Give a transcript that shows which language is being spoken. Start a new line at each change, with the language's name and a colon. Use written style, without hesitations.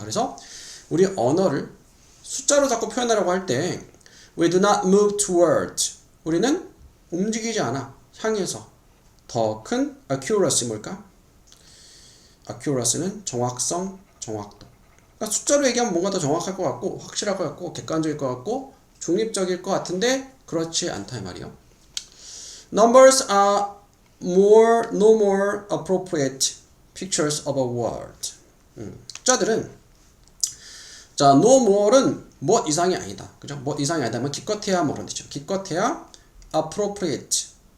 Korean: 그래서 우리 언어를 숫자로 자꾸 표현하려고 할 때,
English: we do not move towards,
Korean: 우리는 움직이지 않아, 향해서 더 큰 accuracy, 뭘까? accuracy는 정확성, 정확도. 그러니까 숫자로 얘기하면 뭔가 더 정확할 것 같고, 확실할 것 같고, 객관적일 것 같고, 중립적일 것 같은데 그렇지 않다 이 말이요.
English: Numbers are no more appropriate pictures of a world.
Korean: 숫자들은 자, no more는 뭐 이상이 아니다. 그죠? 뭐 이상이 아니다. 뭐 기껏해야 뭐런 뜻이죠. 기껏해야 appropriate.